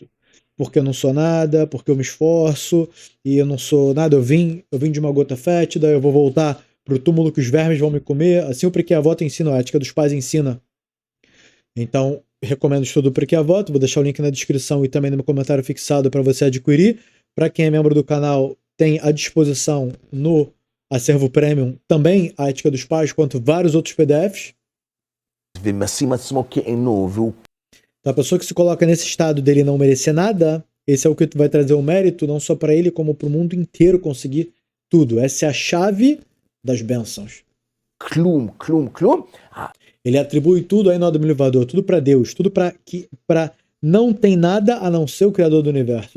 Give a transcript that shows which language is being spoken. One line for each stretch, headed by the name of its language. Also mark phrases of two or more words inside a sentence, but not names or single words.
Portuguese: Porque eu não sou nada, porque eu me esforço, e eu não sou nada, eu vim de uma gota fétida, eu vou voltar pro túmulo que os vermes vão me comer, assim o Pirkei Avot ensina, a ética dos pais ensina. Então, recomendo o estudo do Pirkei Avot, vou deixar o link na descrição e também no meu comentário fixado para você adquirir. Para quem é membro do canal, tem à disposição no acervo premium também a ética dos pais, quanto vários outros PDFs.
Hebrew: ומשים עצמו כעינו, והוא
Portuguese: Então, a pessoa que se coloca nesse estado dele não merecer nada, esse é o que vai trazer o mérito, não só para ele, como para o mundo inteiro conseguir tudo. Essa é a chave das bênçãos.
Hebrew: כלום, כלום, כלום.
Portuguese: Ele atribui tudo aí no Adam Livador, tudo para Deus, tudo para não tem nada a não ser o Criador do Universo.